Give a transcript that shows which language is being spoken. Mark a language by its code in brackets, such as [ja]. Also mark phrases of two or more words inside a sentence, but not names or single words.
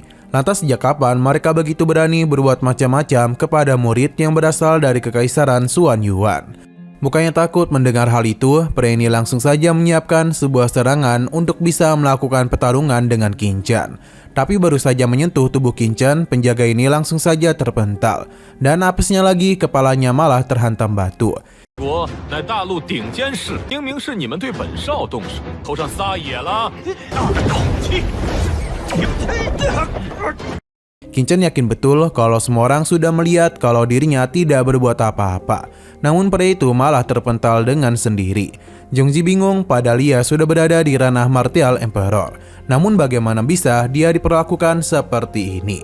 [id] Lantas sejak kapan mereka begitu berani berbuat macam-macam kepada murid yang berasal dari Kekaisaran Xuan Yuan? Bukannya takut mendengar hal itu, pria ini langsung saja menyiapkan sebuah serangan untuk bisa melakukan pertarungan dengan Qingchen. Tapi baru saja menyentuh tubuh Qingchen, penjaga ini langsung saja terpental. Dan apesnya lagi, kepalanya malah terhantam batu. [zh] 我乃大陆顶尖士，明明是你们对本少动手，头上撒野了。口气。 [id] Qingchen yakin betul kalau semua orang sudah melihat kalau dirinya tidak berbuat apa-apa. Namun pria itu malah terpental dengan sendiri. Zhongzi bingung padahal ia sudah berada di ranah [en] Martial Emperor. [id] Namun bagaimana bisa dia diperlakukan seperti ini?